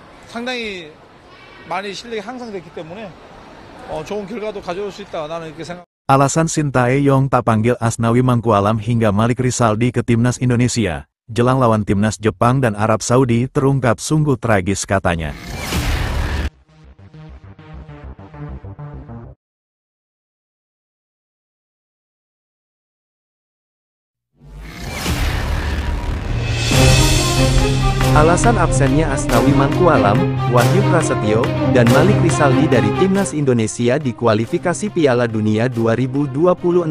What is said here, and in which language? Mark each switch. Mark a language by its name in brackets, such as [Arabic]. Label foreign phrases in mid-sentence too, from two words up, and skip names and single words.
[Korean] 상당히 많이 실력이 향상됐기 때문에 좋은 결과도 가져올 수 있다. 나는 이렇게 생각. [Indonesian] Alasan Sintayong tak panggil Asnawi Mangkualam hingga Malik Rizaldi ke Timnas Indonesia, jelang lawan Timnas Jepang dan Arab Saudi terungkap sungguh tragis katanya. Alasan absennya Asnawi Mangkualam, Wahyu Prasetyo, dan Malik Rizaldi dari Timnas Indonesia di kualifikasi Piala Dunia 2026.